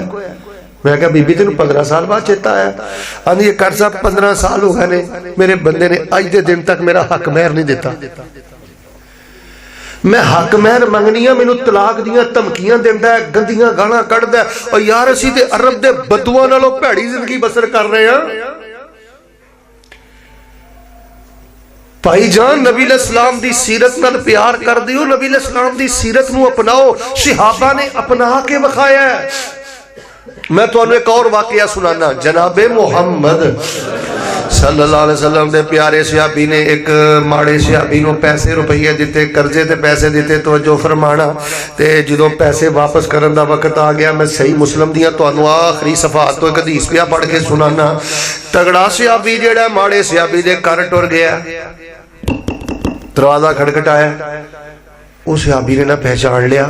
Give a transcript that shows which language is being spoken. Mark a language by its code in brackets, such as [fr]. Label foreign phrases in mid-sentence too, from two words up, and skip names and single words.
[pa] ਮੈਂ ਕਿਆ ਬੀਬੀ ਤੇਨ 15 ਸਾਲ ਬਾਅਦ ਚੇਤਾ ਆਇਆ? ਆਂਦੀ ਹੈ ਕਰ ਸਾਹਬ 15 ਸਾਲ ਹੋ ਗਏ ਨੇ, ਮੇਰੇ ਬੰਦੇ ਨੇ ਅੱਜ ਕੇ ਦਿਨ ਤੱਕ ਮੇਰਾ ਹੱਕ ਮਹਿਰ ਨਹੀਂ ਦਿੱਤਾ। ਮੈਂ ਹੱਕ ਮਹਿਰ ਮੰਗਨੀ ਆਂ, ਮੈਨੂੰ ਤਲਾਕ ਦੀਆਂ ਧਮਕੀਆਂ ਦਿੰਦਾ ਹੈ, ਗੰਦੀਆਂ ਗਾਲ੍ਹਾਂ ਕੱਢਦਾ ਹੈ। ਔਰ ਯਾਰ ਅਸੀਂ ਤੇ ਅਰਬ ਦੇ ਬੱਦੂਆਂ ਨਾਲੋਂ ਭੈੜੀ ਜ਼ਿੰਦਗੀ ਬਸਰ ਕਰ ਰਹੇ ਹੈਂ। ਭਾਈ ਜਾਨ ਨਬੀ ਇਸਲਾਮ ਦੀ ਸੀਰਤ ਨਾਲ ਪਿਆਰ ਕਰਦੇ ਹੋ, ਨਬੀ ਇਸਲਾਮ ਦੀ ਸੀਰਤ ਨੂੰ ਅਪਣਾਓ। ਸਹਾਬਾ ਨੇ ਅਪਣਾ ਕੇ ਵਿਖਾਇਆ ਹੈ। ਮੈਂ ਤੁਹਾਨੂੰ ਇੱਕ ਔਰ ਵਾਕਿਆ ਸੁਣਾਨਾ। ਜਨਾਬੇ ਮੁਹੰਮਦ [ar] صلى الله عليه وسلم [pa] ਦੇ ਪਿਆਰੇ ਸਹਾਬੀ ਨੇ ਇੱਕ ਮਾੜੇ ਸਹਾਬੀ ਨੂੰ ਪੈਸੇ ਰੁਪਏ ਦਿੱਤੇ, ਕਰਜ਼ੇ ਤੇ ਪੈਸੇ ਦਿੱਤੇ। ਤਵੱਜੋ ਫ਼ਰਮਾਣਾ। ਤੇ ਜਦੋਂ ਪੈਸੇ ਵਾਪਸ ਕਰਨ ਦਾ ਵਕਤ ਆ ਗਿਆ, ਮੈਂ ਸਹੀ ਮੁਸਲਿਮ ਦੀਆਂ ਤੁਹਾਨੂੰ ਆਖ਼ਰੀ ਸਫ਼ਾਤ ਤੋਂ ਇੱਕ ਹਦੀਸ ਪਿਆ ਪੜ੍ਹ ਕੇ ਸੁਣਾਨਾ। ਤਗੜਾ ਸਹਾਬੀ ਜਿਹੜਾ ਮਾੜੇ ਸਹਾਬੀ ਦੇ ਘਰ ਟੁਰ ਗਿਆ, ਦਰਵਾਜ਼ਾ ਖਟਖਟਾਇਆ, ਉਸ ਸਹਾਬੀ ਨੇ ਨਾ ਪਹਿਚਾਣ ਲਿਆ।